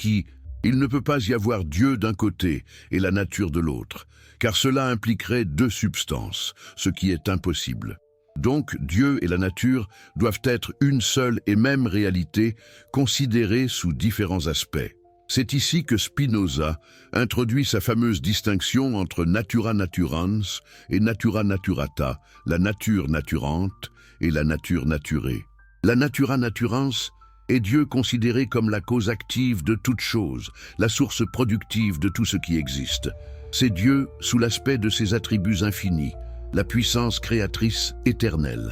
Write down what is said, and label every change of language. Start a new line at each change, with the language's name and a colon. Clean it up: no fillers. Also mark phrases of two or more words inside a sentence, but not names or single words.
French: Il ne peut pas y avoir Dieu d'un côté et la nature de l'autre, car cela impliquerait deux substances, ce qui est impossible. Donc Dieu et la nature doivent être une seule et même réalité, considérée sous différents aspects. C'est ici que Spinoza introduit sa fameuse distinction entre
Latin: natura naturans et natura naturata,
French: la nature naturante et la nature naturée. La
Latin: natura naturans
French: est Dieu considéré comme la cause active de toute chose, la source productive de tout ce qui existe. C'est Dieu sous l'aspect de ses attributs infinis, la puissance créatrice éternelle.